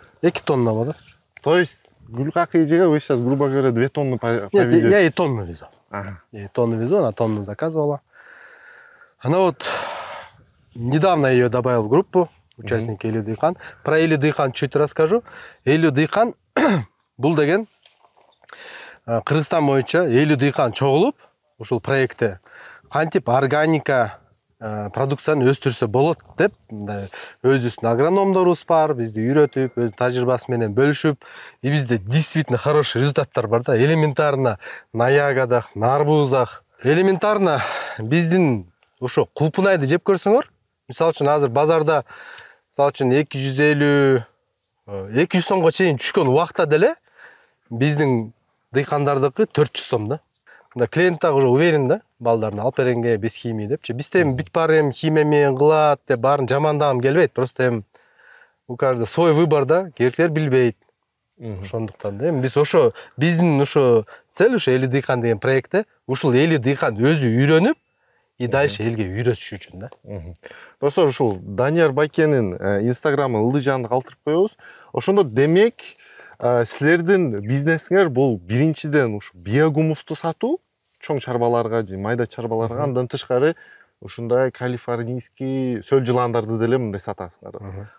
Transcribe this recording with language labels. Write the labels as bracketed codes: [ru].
[ky] 2 тонна болот. [ru] То есть гүлкакыйжыга вы сейчас, грубо говоря, 2 тонны Нет, повезете? я и тонну везу. Ага. Я и тонну везу, она тонну заказывала. Она вот недавно ее добавил в группу, участники Элю Дыйхан. Про Элю Дыйхан чуть расскажу. [ky] Элю Дыйхан бул деген Кыргызстан боюнча Элю Дыйхан чогулуп, ушул проектте кантип органика продукцияны өстүрсө болот деп, өзүбүздүн агрономдорубуз бар, бизди үйрөтүп, өз тажрыйбасы менен бөлүшүп, [ru] и бизде действительно хороший [ky] результаттар бар да. [ru] Элементарно на ягодах, на арбузах. [ky] Элементарно биздин ошо кулпунайды жеп көрсөңөр, мисалы үчүн азыр базарда мисалы үчүн 250-200 сомго чейин түшкөн убакта деле биздин дыйкандардыкы 400 сом да. [ru] Клиент так уже уверен да, [ky] балдарын алып беренге [ru] без химии депчи. [ky] Бизде эми бүт баары эми химия менен кылат деп баарын жамандагым келбейт. [ru] Просто эми у каждого свой выбор да, [ky] кээкилер билбейт. Ошондуктан да эми биз ошо биздин ошо цель ошо Элю Дыйхан деген проектте ушул Элю Дыйхан өзү үйрөнүп [ru] и дальше [ky] элге үйрөтүш үчүн да. Достор, ушул Данияр Байкенин инстаграмы Ылдыжанды калтырып коебуз. Ошондо демек силердин бизнесиңер бул биринчиден ушу биогумусту сатуу, чоң чарбаларга же майда чарбаларга, андан тышкары ушундай калифорнийский сөл жыландарды деле мындай сатасыңар.